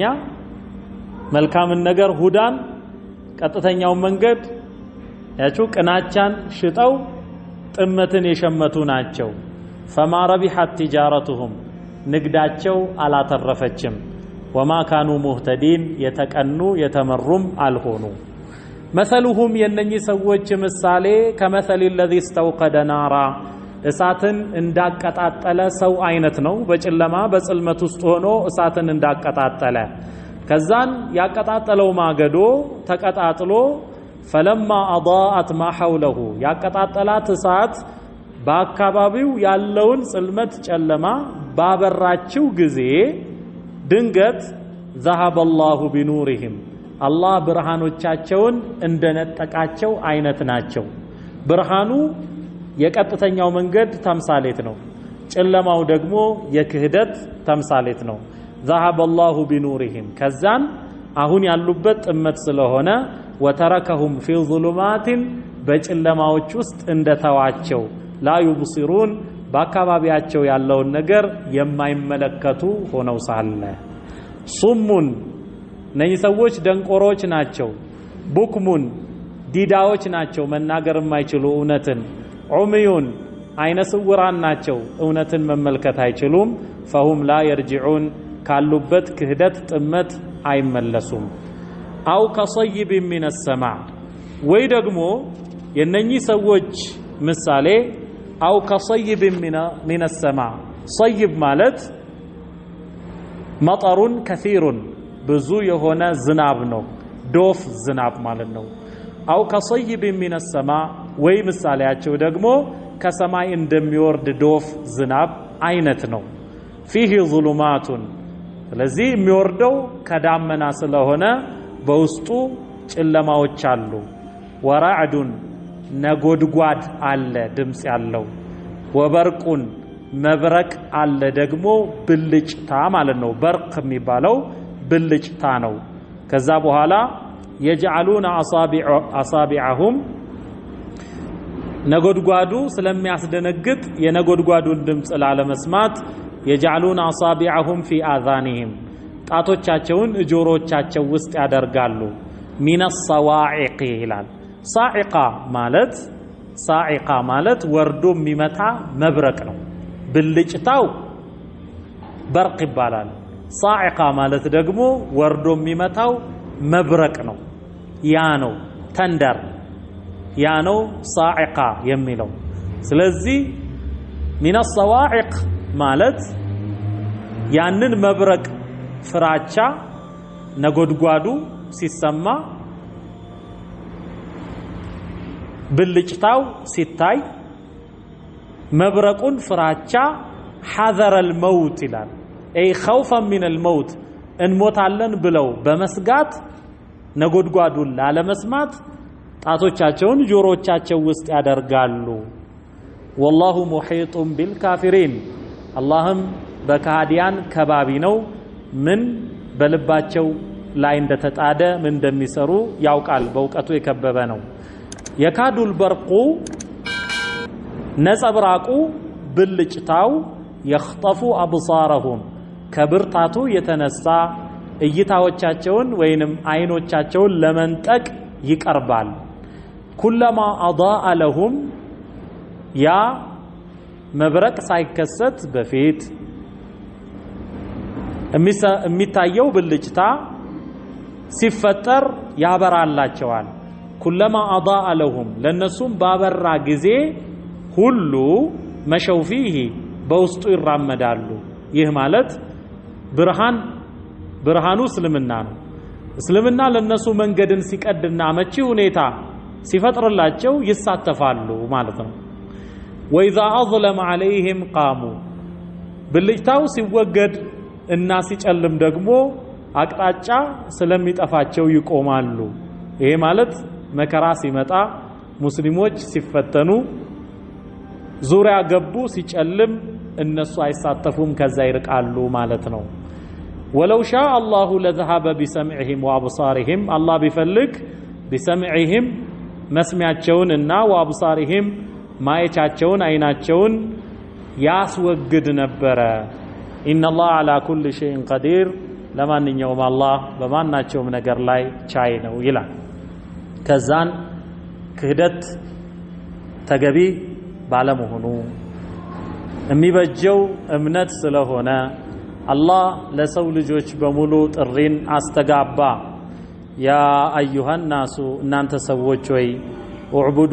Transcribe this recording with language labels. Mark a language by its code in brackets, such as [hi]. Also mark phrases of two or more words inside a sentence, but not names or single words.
[am] መልካምን ነገር ሁዳን ቀጥተኛውን መንገድ ያቹ ቅናቻን ሽጠው ጥመትን የሸመቱ ናቸው። [ar] فما ربحت تجارتهم [am] ንግዳቸው አላተረፈችም። [ar] وما كانوا مهتدين [am] የተቀኑ የተመሩም አልሆኑ። መሰሉሁም የነኚህ ሰዎች ምሳሌ ከመሰል [ar] الذي استوقد نارا [am] እሳትን እንዳቀጣጠለ ሰው አይነት ነው። በጨለማ በጽልመት ውስጥ ሆኖ እሳትን እንዳቀጣጠለ ከዛን ያቀጣጠለው ማገዶ ተቀጣጥሎ [ar] فلما أضاءت ما حوله [am] ያቀጣጠላት እሳት በአካባቢው ያለውን ጽልመት ጨለማ ባበራችው ጊዜ ድንገት [ar] ذهب الله بنورهم [am] አላህ ብርሃኖቻቸውን እንደነጠቃቸው አይነት ናቸው። ብርሃኑ የቀጥተኛው መንገድ ተምሳሌት ነው። ጨለማው ደግሞ የክህደት ተምሳሌት ነው። [ar] ذهب الله بنورهم [am] ከዛን አሁን ያሉበት ጥመት ስለሆነ وتركهم [ar] في ظلمات [am] በጨለማዎች ውስጥ እንደተዋቸው [ar] لا يبصرون [am] በአካባቢያቸው ያለውን ነገር የማይመለከቱ ሆነው ሳለ ሱሙን እነዚህ ሰዎች ደንቆሮች ናቸው። ቡክሙን ዲዳዎች ናቸው፣ መናገር የማይችሉ እውነትን። ዑምዩን አይነ ስውራን ናቸው፣ እውነትን መመልከት አይችሉም። [ar] فهم لا يرجعون [am] ካሉበት ክህደት ጥመት አይመለሱም። [ar] أو كصيب من السماء [am] ወይ ደግሞ የነኚህ ሰዎች ምሳሌ [ar] أو كصيب من السماء [am] صيب ማለት [ar] مطرٌ كثيرٌ [am] ብዙ የሆነ ዝናብ ነው፣ ዶፍ ዝናብ ማለት ነው። [ar] أو كصيب من [am] السماء ወይ ምሳሌያቸው ደግሞ ከሰማይ እንደሚወርድ ዶፍ ዝናብ አይነት ነው። [ar] فيه ظلمات [am] ስለዚህ የሚወርደው ከዳመና ስለሆነ በውስጡ ጨለማዎች አሉ። ወራዕዱን ነጎድጓድ አለ ድምጽ ያለው። ወበርቁን መብረቅ አለ ደግሞ ብልጭታ ማለት ነው። በርቅ የሚባለው ብልጭታ ነው። ከዛ በኋላ [ar] يجعلون أصابعهم [am] ነጎድጓዱ ስለሚያስደነግጥ የነጎድጓዱን ድምጽ ላለመስማት [ar] يجعلون أصابعهم في آذانهم [am] ጣቶቻቸውን ጆሮቻቸው ውስጥ ያደርጋሉ። [ar] من الصواعق [am] ይላል። ሳዒቃ ማለት ወርዶ የሚመታ መብረቅ ነው። ብልጭታው በርቅ ይባላል። ሳዒቃ ማለት ደግሞ ወርዶ የሚመታው መብረቅ ነው። ያ ነው ተንደር፣ ያ ነው ሳዒቃ የሚለው። ስለዚህ [ar] من الصواعق [am] ማለት ያንን መብረቅ ፍራቻ ነጎድጓዱ ሲሰማ ብልጭታው ሲታይ መብረቁን ፍራቻ [ar] حذر الموت [am] ይላል። [ar] أي خوفا من الموت [am] እንሞታለን ብለው በመስጋት ነጎድጓዱን ላለመስማት ጣቶቻቸውን ጆሮቻቸው ውስጥ ያደርጋሉ። [ar] والله محيط بالكافرين اللهم [am] በካህዲያን ከባቢ ነው። ምን በልባቸው ላይ እንደተጣደ ምን እንደሚሰሩ ያውቃል፣ በእውቀቱ የከበበ ነው። የካዱል በርቁ ነጸብራቁ ብልጭታው [ar] يخطف أبصارهم [am] ከብርታቱ የተነሳ እይታዎቻቸውን ወይንም አይኖቻቸውን ለመንጠቅ ይቀርባል። [ar] كلما أضاء لهم [am] ያ መብረቅ ሳይከሰት በፊት የሚታየው ብልጭታ ሲፈጠር ያበራላቸዋል። [ar] كلما أضاء لهم [am] ለነሱም ባበራ ጊዜ ሁሉ [ar] مشوا فيه [am] በውስጡ ይራመዳሉ። ይህ ማለት ብርሃኑ እስልምና ነው። እስልምና ለነሱ መንገድን ሲቀድና መቺ ሁኔታ ሲፈጥርላቸው ይሳተፋሉ ማለት ነው። [ar] وإذا أظلم عليهم قاموا [am] ብልጭታው ሲወገድ እና ሲጨልም ደግሞ አቅጣጫ ስለሚጠፋቸው ይቆማሉ። ይሄ ማለት መከራ ሲመጣ ሙስሊሞች ሲፈተኑ ዙሪያ ገቡ ሲጨልም እነሱ አይሳተፉም፣ ከዛ ይርቃሉ ማለት ነው። [ar] ولو شاء الله لذهب بسمعهم وابصارهم الله بفلك بسمعهم [am] መስሚያቸውን እና وابصارهم ማየቻቸውን አይናቸውን ያስወግድ ነበረ። [ar] ان الله على كل شيء قدير [am] ለማንኛውም አላህ በማናቸውም ነገር ላይ ቻይ ነው ይላል። ከዛን ክህደት ተገቢ ባለመሆኑ የሚበጀው እምነት ስለሆነ አላህ ለሰው ልጆች በሙሉ ጥሪን አስተጋባ። [ar] يا أيها الناس [am] እናንተ ሰዎች ሆይ እዕቡዱ